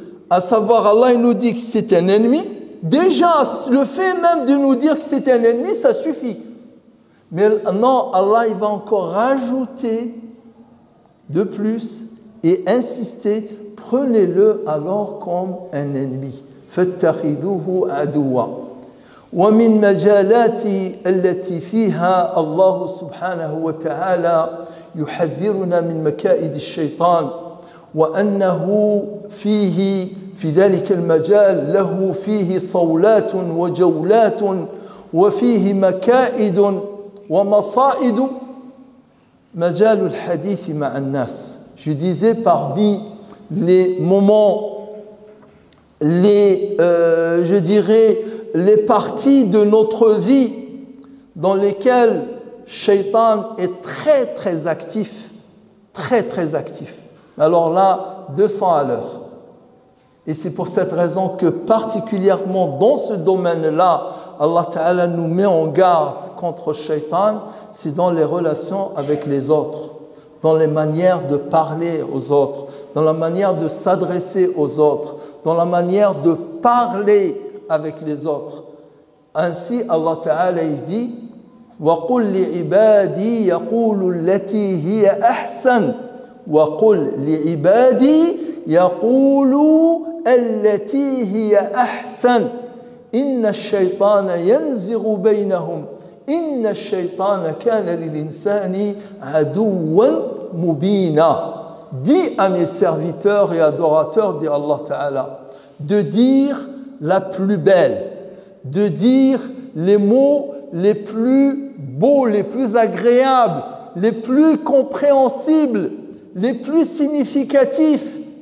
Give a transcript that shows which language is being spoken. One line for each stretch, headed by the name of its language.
French: À savoir, Allah il nous dit que c'est un ennemi. Déjà, le fait même de nous dire que c'est un ennemi, ça suffit. Mais non, Allah il va encore rajouter de plus et insister, prenez-le alors comme un ennemi.
Arabic: فَاتَّخِذُوهُ عَدُوًّا. ومن مجالات التي فيها الله سبحانه وتعالى يحذرنا من مكائد الشيطان وأنه فيه في ذلك المجال له فيه صولات وجولات وفيه مكائد ومصائد مجال الحديث مع الناس.
French: Je disais parmi les moments, je dirais les parties de notre vie dans lesquelles Shaitan est très très actif, très très actif. Alors là, 200 à l'heure. Et c'est pour cette raison que particulièrement dans ce domaine-là, Allah Ta'ala nous met en garde contre Shaitan, c'est dans les relations avec les autres, dans les manières de parler aux autres, dans la manière de s'adresser aux autres, dans la manière de parler avec les autres. Ainsi, Allah Ta'ala il dit
Arabic: وَقُلْ لِعِبَادِي يَقُولُ الَّتِي هِيَ أَحْسَنُ وَقُلْ لِعِبَادِي يَقُولُ الَّتِي هِيَ أَحْسَنُ إِنَّ الشَّيْطَانَ يَنزِغُ بَيْنَهُمْ إِنَّ الشَّيْطَانَ كَانَ لِلْإِنسَانِ عَدُوًّا مُبِينًا.
French: Dis à mes serviteurs et adorateurs, dit Allah Ta'ala, de dire la plus belle, de dire les mots les plus beaux, les plus agréables, les plus compréhensibles, les plus significatifs.